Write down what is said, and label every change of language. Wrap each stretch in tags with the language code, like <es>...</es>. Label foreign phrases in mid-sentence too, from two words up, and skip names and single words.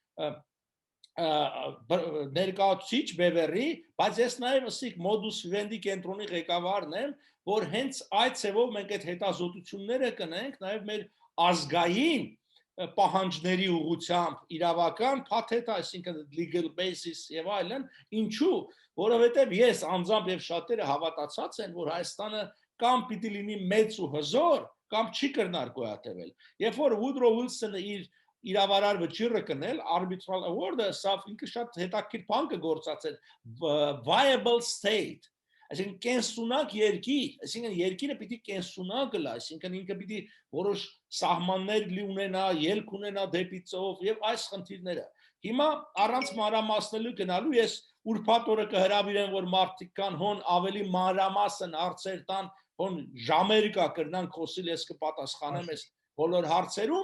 <hy>ներկայացուցիչ Բևերի, բայց ես նաև ասիկ մոդուս վիվենդի կենտրոնի ղեկավարն եմ, որ հենց այդ ցևով մենք այդ հետազոտությունները կնենք նաև մեր ազգային պահանջների ուղղությամբ իրավական փաթեթ, այսինքն</hy> <en>legal basis</en> <hy>եւ այլն, ինչու, որովհետեւ ես անձամբ եւ շատերը հավատացած են, որ Հայաստանը կամ պիտի լինի մեծ ու հզոր, կամ չի կրնար գոյատևել։ Երբ որ Woodrow Wilson-ը իր իրավարար վճիռը կնել,</hy> <en>arbitral award-</en> <hy>ը, սա ինքը շատ հետաքրքիր բան կգործածել,</hy> <en>viable state,</en> <hy>այսինքն կենսունակ երկիր, այսինքն երկիրը պիտի կենսունակ գլա, այսինքն ինքը պիտի որոշ սահմաններ ունենա, ելք ունենա դեպի ծով եւ այս խնդիրները։ Հիմա առանց մանրամասնելու գնալու ես ուրբաթ օրը կհրավիրեմ, որ մարդիկ կան հոն ավելի մանրամասն հարցեր տան, հոն ժամեր կա կրնան խոսիլ, ես կպատասխանեմ այս բոլոր հարցերում,</hy>